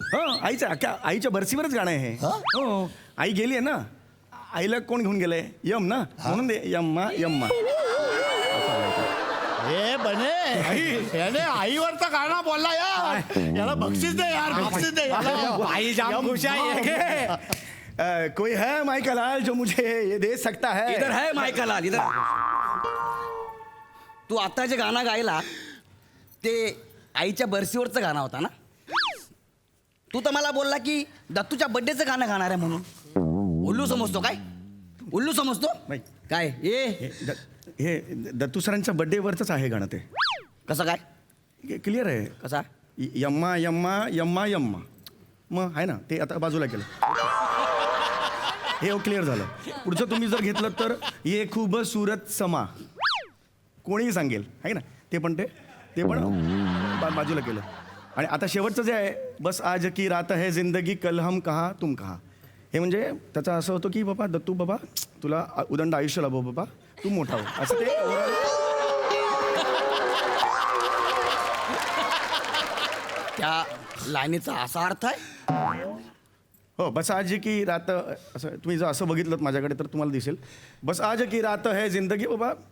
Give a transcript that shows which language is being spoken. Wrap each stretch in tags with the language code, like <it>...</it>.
<mr>हो आईच्या बरसीवरच गाणं आहे हे. हो आई गेली आहे ना, आईला कोण घेऊन गेलंय? यम ना, म्हणून दे यम्मा यम्मा. हे बने याने आईवरचा गाणं बोलला यार. याला बक्षीस दे यार, बक्षीस दे याला. आई जाम खुश आहे.</mr> <hi>कोई है माइकल लाल जो मुझे ये दे सकता है? इधर है मायका लाल, इधर.</hi> <mr>तू आता जे गाणं गायला ते आईच्या बरसीवरचं गाणं होता ना. तू तर मला बोलला की दत्तूच्या बर्थडेचं गाणं गाणार आहे म्हणून. उल्लू समजतो काय? उल्लू समजतो नाही. काय? ए हे दत्तू सरांच्या बर्थडेवरच आहे गाणं ते. कसं काय? क्लिअर आहे. कसा? यम्मा यम्मा यम्मा यम्मा मग आहे ना ते. आता बाजूला केलं हे क्लिअर झालं. पुढचं तुम्ही जर घेतलं तर ये खूप सुरत समा कोणीही सांगेल आहे ना, ते पण बाजूला केलं. आणि आता शेवटचं जे आहे,</mr> <hi>बस आज की रात है जिंदगी कल हम कहा तुम कहा,</hi> <mr>हे म्हणजे त्याचं असं होतं की बाबा दत्तू बाबा तुला उदंड आयुष्य लाभो बाबा, तू मोठा हो, असं ते. त्या लाईनीचा असा अर्थ आहे? हो,</mr> <hi>बस आज की रात,</hi> <mr>असं तुम्ही जर असं बघितलं माझ्याकडे तर तुम्हाला दिसेल.</mr> <hi>बस आज की रात है जिंदगी बाबा.</hi>